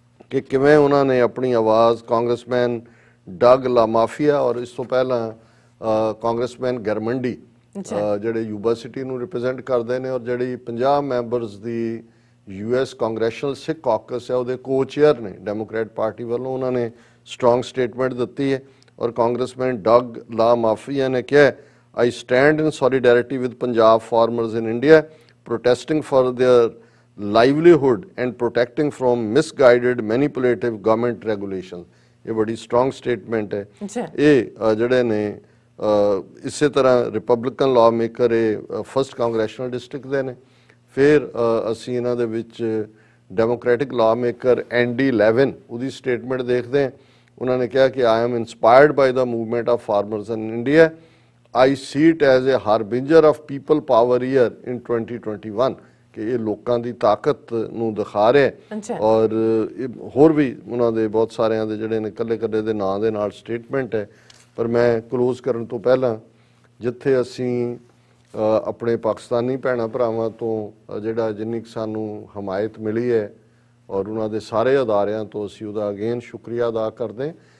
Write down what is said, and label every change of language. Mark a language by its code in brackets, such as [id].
[pa] ਕਿ ਕਿਵੇਂ ਉਹਨਾਂ ਨੇ ਆਪਣੀ ਆਵਾਜ਼ ਕਾਂਗਰਸਮੈਨ ਡਗ ਲਾਮਾਫੀਆ ਔਰ ਇਸ ਤੋਂ ਪਹਿਲਾਂ ਕਾਂਗਰਸਮੈਨ ਗਰਮੰਡੀ ਜਿਹੜੇ ਯੂਬਾ ਸਿਟੀ ਨੂੰ ਰਿਪਰੈਜ਼ੈਂਟ ਕਰਦੇ ਨੇ ਔਰ ਜਿਹੜੀ 50 ਮੈਂਬਰਸ ਦੀ US ਕਾਂਗਰੈਸ਼ਨਲ ਸਿੱਖ ਕਾਕਸ ਹੈ ਉਹਦੇ ਕੋ-ਚੇਅਰ ਨੇ ਡੈਮੋਕ੍ਰੈਟ ਪਾਰਟੀ ਵੱਲੋਂ, ਉਹਨਾਂ ਨੇ ਸਟਰੋਂਗ ਸਟੇਟਮੈਂਟ ਦਿੱਤੀ ਹੈ। ਔਰ ਕਾਂਗਰਸਮੈਨ ਡਗ ਲਾਮਾਫੀਆ ਨੇ ਕਿਹਾ, [en] I stand in solidarity with Punjab farmers in India, protesting for their livelihood and protecting from misguided manipulative government regulations। [pa] ਇਹ ਬੜੀ ਸਟਰੋਂਗ ਸਟੇਟਮੈਂਟ ਹੈ। ਇਹ ਜਿਹੜੇ ਨੇ ਇਸੇ ਤਰ੍ਹਾਂ ਰਿਪਬਲਿਕਨ ਲਾਅ ਮੇਕਰ ਇਹ ਫਸਟ ਕਾਂਗਰੈਸ਼ਨਲ ਡਿਸਟ੍ਰਿਕਟ ਦੇ ਨੇ। ਫਿਰ ਅਸੀਂ ਇਹਨਾਂ ਦੇ ਵਿੱਚ ਡੈਮੋਕ੍ਰੈਟਿਕ ਲਾਅ ਮੇਕਰ ND 11 ਉਹਦੀ ਸਟੇਟਮੈਂਟ ਦੇਖਦੇ ਹਾਂ। ਉਹਨਾਂ ਨੇ ਕਿਹਾ ਕਿ [en] I am inspired by the movement of farmers in India, I see it as a harbinger of people power year in 2021 [pa] ਕਿ ਇਹ ਲੋਕਾਂ ਦੀ ਤਾਕਤ ਨੂੰ ਦਿਖਾ ਰਿਹਾ। ਔਰ ਹੋਰ ਵੀ ਉਹਨਾਂ ਦੇ ਬਹੁਤ ਸਾਰਿਆਂ ਦੇ ਜਿਹੜੇ ਨੇ ਇਕੱਲੇ ਦੇ ਨਾਂ ਦੇ ਨਾਲ ਸਟੇਟਮੈਂਟ ਹੈ। ਪਰ ਮੈਂ ਕਲੋਜ਼ ਕਰਨ ਤੋਂ ਪਹਿਲਾਂ ਜਿੱਥੇ ਅਸੀਂ ਆਪਣੇ ਪਾਕਿਸਤਾਨੀ ਭੈਣਾਂ ਭਰਾਵਾਂ ਤੋਂ ਜਿਹੜਾ ਜਿੰਨੀ ਸਾਨੂੰ ਹਮਾਇਤ ਮਿਲੀ ਹੈ ਔਰ ਉਹਨਾਂ ਦੇ ਸਾਰੇ ਅਦਾਰਿਆਂ ਤੋਂ ਅਸੀਂ ਉਹਦਾ ਅਗੇਨ ਸ਼ੁਕਰੀਆ ਅਦਾ ਕਰਦੇ।